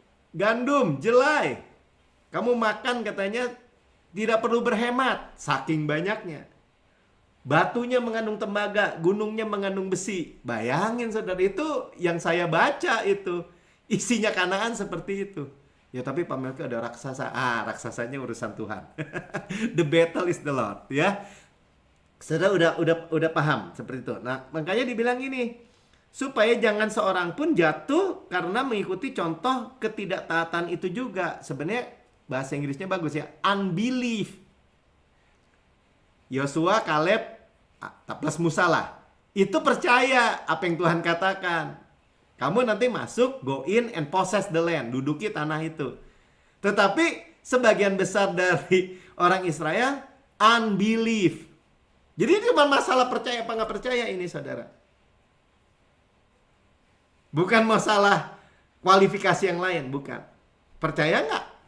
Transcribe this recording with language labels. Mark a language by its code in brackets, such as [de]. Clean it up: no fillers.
[id] Gandum, jelai. Kamu makan katanya tidak perlu berhemat, saking banyaknya. Batunya mengandung tembaga, gunungnya mengandung besi. Bayangin saudara, itu yang saya baca itu. Isinya Kanaan seperti itu. Ya tapi Pak Melki ada raksasa. Raksasanya urusan Tuhan. [en] The battle is the Lord ya. [id] Saudara udah paham seperti itu. Nah, makanya dibilang ini, supaya jangan seorang pun jatuh karena mengikuti contoh ketidaktaatan itu juga. Sebenarnya bahasa Inggrisnya bagus ya, unbelief. Yosua, Kaleb, plus Musa lah. Itu percaya apa yang Tuhan katakan. Kamu nanti masuk, [en] go in and possess the land. [id] Duduki tanah itu. Tetapi sebagian besar dari orang Israel unbelief. Jadi cuma masalah percaya apa nggak percaya ini saudara. Bukan masalah kualifikasi yang lain, bukan. Percaya nggak?